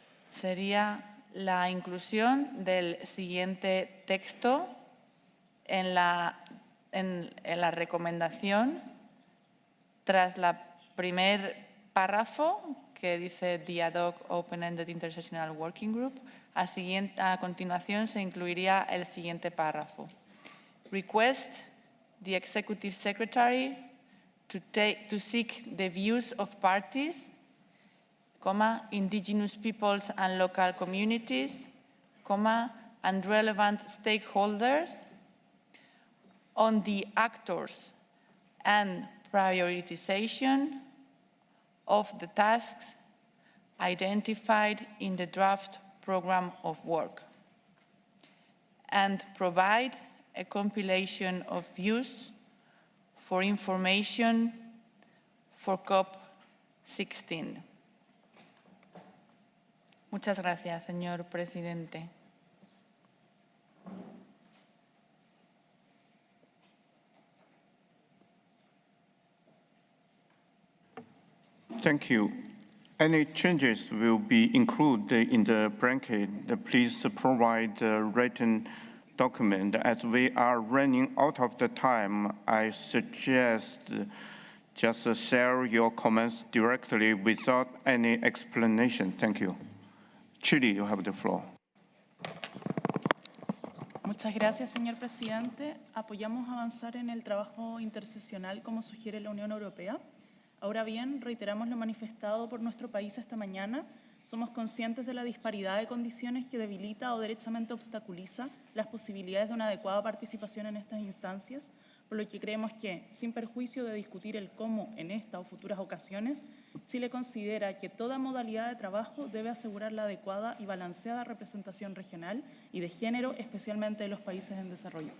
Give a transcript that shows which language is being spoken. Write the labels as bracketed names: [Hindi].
[Spanish] Sería la inclusión del siguiente texto en la recomendación tras el primer párrafo que dice [English] The Ad Hoc Open-Ended Intersessional Working Group. [Spanish] A continuación se incluiría el siguiente párrafo. [English] Request the Executive Secretary to seek the views of parties, indigenous peoples and local communities, and relevant stakeholders on the actors and prioritization of the tasks identified in the draft program of work, and provide a compilation of views for information for COP16. [Spanish] Muchas gracias, señor presidente. [English] Thank you. Any changes will be included in the bracket. Please provide a written document. As we are running out of the time, I suggest just share your comments directly without any explanation. Thank you. Chile, you have the floor. [Spanish] Muchas gracias, señor presidente. Apoyamos avanzar en el trabajo interseccional como sugiere la Unión Europea. Ahora bien, reiteramos lo manifestado por nuestro país esta mañana. Somos conscientes de la disparidad de condiciones que debilita o derechamente obstaculiza las posibilidades de una adecuada participación en estas instancias, por lo que creemos que, sin perjuicio de discutir el cómo en esta o futuras ocasiones, Chile considera que toda modalidad de trabajo debe asegurar la adecuada y balanceada representación regional y de género, especialmente de los países en desarrollo.